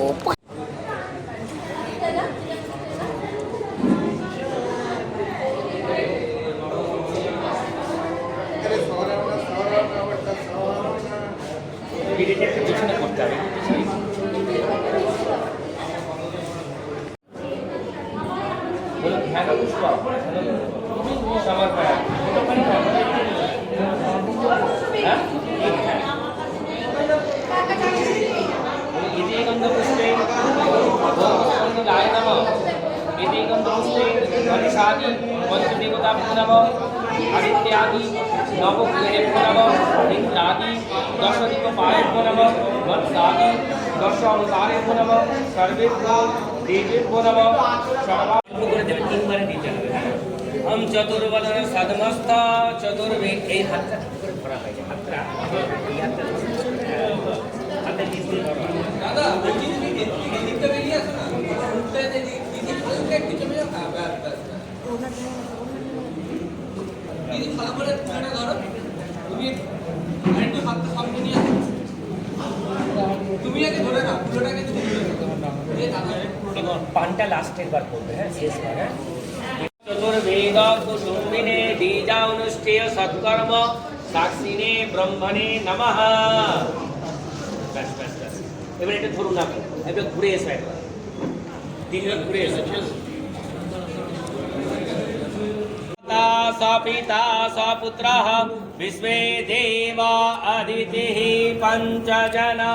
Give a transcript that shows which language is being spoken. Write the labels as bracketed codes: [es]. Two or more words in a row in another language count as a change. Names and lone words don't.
[bn] পিছনে করতে হবে। বলো হ্যাঁ পুষ্পা সবার পায় হ্যাঁ [sa] इति गन्धपुष्पे लाय नमः इति गन्धपुष्पे गणेशादि पञ्चदेवताभ्यो नमः आदित्यादि नवग्रहेभ्यो नमः इन्द्रादि दशदीपपालेभ्यो नमः वत्सादि दश अवतारेभ्यो नमः सर्वेभ्यो देवेभ्यो नमः सर्वाभ्यो [bn] করে দেবে 3 বারে দিতে হবে। [sa] हम चतुर्वदन सदमस्थ चतुर्वेद [bn] এই হাতটা ঠিক করে ধরা হয়, হাতটা এই হাতটা হাতে দিতে ধরা। দাদা দিতে বেরিয়ে আসো না, উল্টে দিদি হালকা একটু চলে যাও। দিদি ভালো করে ধরে ধরো, তুমি একটু হাতটা সামনে নিয়ে আসো, তুমি আগে ধরে নাও, পুরোটাকে তুমি এই দাদা এবং পানটা লাস্ট একবার করবে। হ্যাঁ শেষ বার। [sa] হ্যাঁ चतुर्वेद कुसुम्बिने बीजानुष्ठेय सत्कर्म साक्षिणे ब्रह्मणे नमः। [bn] ব্যস ব্যস ব্যস, এবার এটা ধরুন, আপনি একটু ঘুরে এসে দিন ঘুরে এসো [sa] सपिता सपुत्रः विश्वे देवा अदितिः पञ्चजन